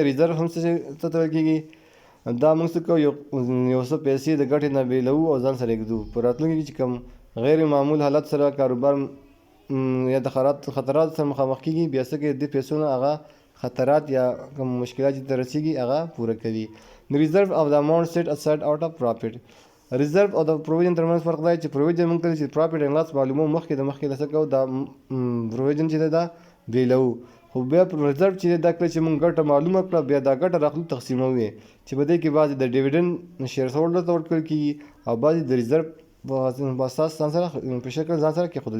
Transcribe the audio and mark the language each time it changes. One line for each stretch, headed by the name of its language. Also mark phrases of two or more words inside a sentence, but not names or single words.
Pashto: ریزرو هم څه ته ویل کېږي دا موږ څه کوو یو څه پیسې د ګټې نه بیلوو او ځان سره ایږدو په راتلونکي کې چې کوم غیر معمول حالت سره کاروبار یا د خطرات سره مخامخ کېږي بیا څه کوي د دې پیسو نه هغه خطرات یا کوم مشکلات چې ته رسېږي هغه پوره کوي.
English: ریزرو of the amount set aside out of profit.
Pashto: ریزرو او د پروویژن ترمنځ فرق دی چې پروویژن موږ ته چې
English: profit and loss
Pashto: معلوموو مخکې د مخکې څه کوو دا پروویژن چې دی دا بیلوو خو بیا ریزرو چې دی دا کله چې موږ ګټه معلومه کړه بیا دا ګټه راخلو تقسیموو یې چې په دې کې بعضې د
English: dividend share holder
Pashto: ته ورکړل کېږي او بعضې د ریزرو په اساس ځان سره په شکل ځان سره کېښودل